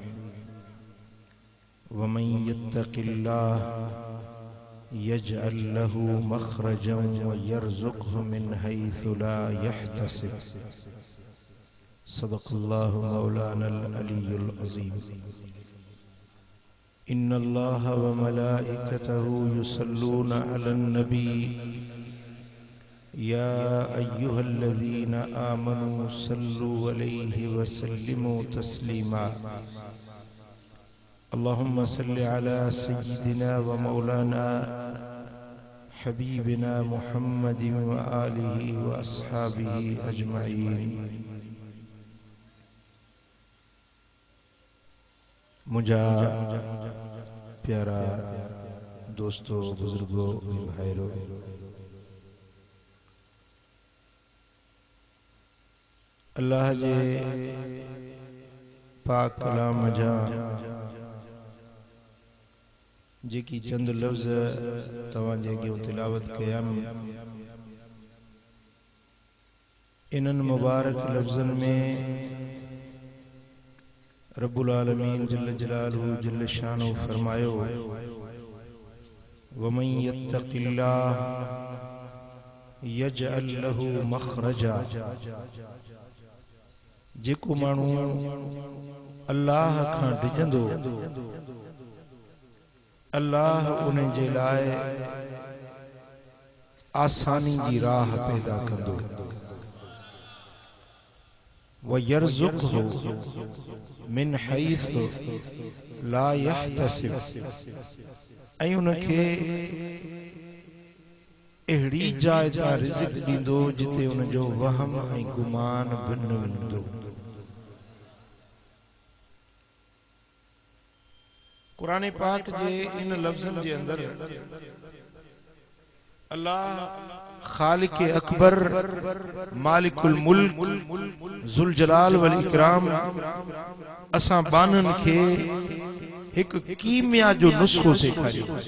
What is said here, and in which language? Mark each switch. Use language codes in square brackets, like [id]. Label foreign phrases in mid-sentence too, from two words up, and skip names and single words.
[ar] ومن يتق الله يجعل له مخرجا ويرزقه من حيث لا يحتسب. صدق الله مولانا العلي العظيم. إن الله وملائكته يصلون على النبي يا أيها الذين آمنوا صلوا عليه وسلموا تسليما. اللهم صل على سيدنا ومولانا حبيبنا محمد وآله وأصحابه أجمعين. [sd] मुझा प्यारा दोस्तों, बुजुर्गों, भाइयों, अल्लाह जे पाक कलाम जा जेकी चंद लफ्ज़ तवां जे अॻियां तिलावत कयां, इन्हनि मुबारक लफ्ज़नि में [ar] رب العالمين جل جلاله جل شانه [sd] फरमायो, [ar] ومن يتق الله يجعل له مخرجا. [sd] जेको माण्हू अल्लाह खां डिॼंदो, अल्लाह उन जे लाइ आसानी जी राह पैदा कंदो। [ar] ويرزقه من حيث لا يحتسب. [sd] ऐं उनखे अहिड़ी जाइ तां रिज़्क़ ॾींदो जिते उनजो वहम ऐं गुमान बि न वेंदो। कुरान पाक जे इन लफ्ज़नि जे अंदर अल्लाह खालिक अकबर, [ar] مالك الملك ذو الجلال والإكرام [sd] असां बाननि खे हिकु कीमिया जो नुस्ख़ो सेखारियो।